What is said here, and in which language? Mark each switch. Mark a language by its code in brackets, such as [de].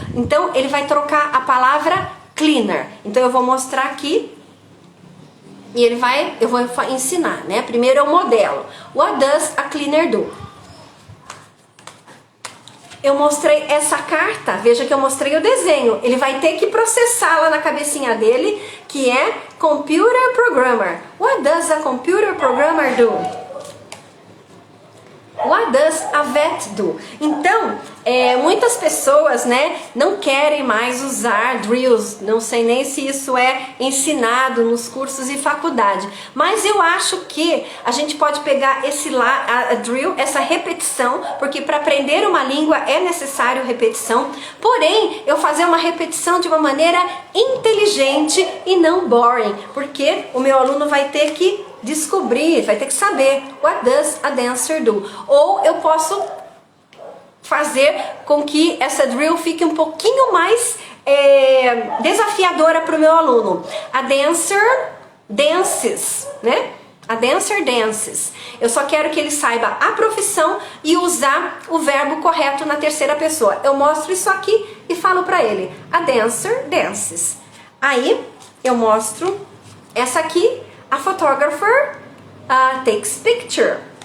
[pt] Então, ele vai trocar a palavra cleaner. Então, eu vou mostrar aqui e eu vou ensinar, né? Primeiro é o modelo. [en] What does a cleaner do? [pt] Eu mostrei essa carta, veja que eu mostrei o desenho. Ele vai ter que processar lá na cabecinha dele, que é computer programmer. [en] What does a computer programmer do? What does a vet do? [pt] Então, muitas pessoas, né, não querem mais usar drills. Não sei nem se isso é ensinado nos cursos e faculdade. Mas eu acho que a gente pode pegar a drill, essa repetição, porque para aprender uma língua é necessário repetição. Porém, eu fazer uma repetição de uma maneira inteligente e não boring, porque o meu aluno vai ter que descobrir, vai ter que saber [en] what does a dancer do. [pt] Ou eu posso fazer com que essa drill fique um pouquinho mais desafiadora para o meu aluno. [en] A dancer dances, né? A dancer dances. [pt] Eu só quero que ele saiba a profissão e usar o verbo correto na terceira pessoa. Eu mostro isso aqui e falo para ele. [en] A dancer dances. [pt] Aí eu mostro essa aqui. [en] A photographer takes picture.